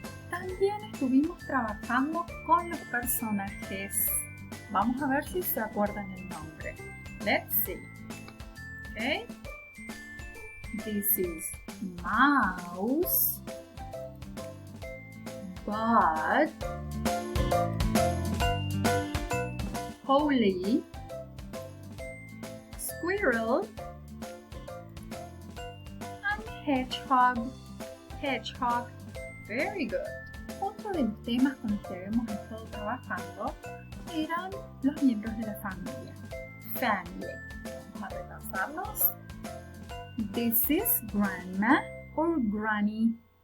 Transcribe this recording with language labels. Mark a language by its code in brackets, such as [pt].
[es] También estuvimos trabajando con los personajes. Vamos a ver si se acuerdan el nombre. [en] Let's see. Okay, this is Mouse, Bud, Polly, Squirrel, and Hedgehog. Hedgehog. Very good. [es] Otro de los temas con los que habíamos estado trabajando eran los miembros de la familia. Family. Vamos a repasarlos. [en] This is Grandma or Granny.